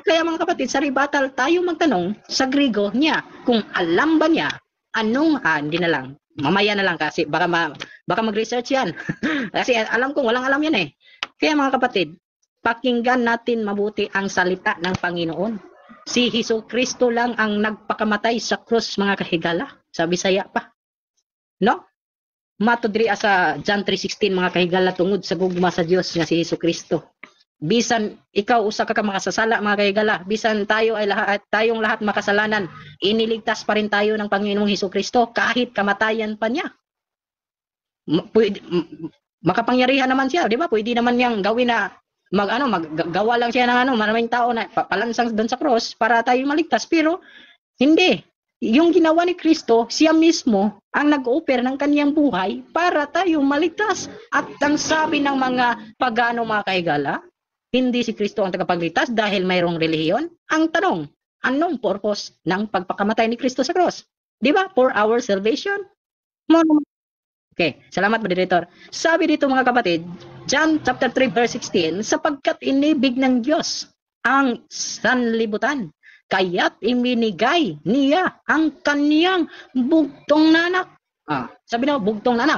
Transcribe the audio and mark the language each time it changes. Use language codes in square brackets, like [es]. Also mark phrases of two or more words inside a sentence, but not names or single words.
[tl] Kaya mga kapatid, sa rebuttal tayo magtanong sa Griego niya. Kung alam ba niya, hindi na lang. Mamaya na lang kasi baka mag-research yan. Kasi alam ko, walang alam yan eh. Kaya mga kapatid, pakinggan natin mabuti ang salita ng Panginoon. Si Jesucristo lang ang nagpakamatay sa krus [ceb] mga kahigala. [tl] Sa Bisaya pa. No? [ceb] Matudri sa John 3:16 mga kahigala tungod sa gugma sa Dios nga si Jesucristo. Bisan ikaw usa ka makasasala mga kahigala, [tl] bisan tayong lahat makasalanan, iniligtas pa rin tayo ng Panginoong Jesucristo kahit kamatayan pa niya. Makapangyarihan naman siya, di ba? Pwede naman niyang gawin na maggawa lang siya ng maraming tao na palansang doon sa cross para tayo maligtas, pero hindi. Yung ginawa ni Kristo, siya mismo ang nag-offer ng kaniyang buhay para tayo maligtas. At ang sabi ng mga pagano [ceb] mga kahigala, [tl] hindi si Kristo ang tagapagligtas dahil mayroong relihiyon? Ang tanong, anong purpose ng pagpakamatay ni Kristo sa cross? Di ba? [en] For our salvation? [tl] Okay, salamat moderator. Sabi dito mga kapatid, John chapter 3 verse 16, sapagkat inibig ng Diyos ang sanlibutan, kaya't iminigay niya ang kaniyang bugtong na anak. Sabi na, bugtong na anak.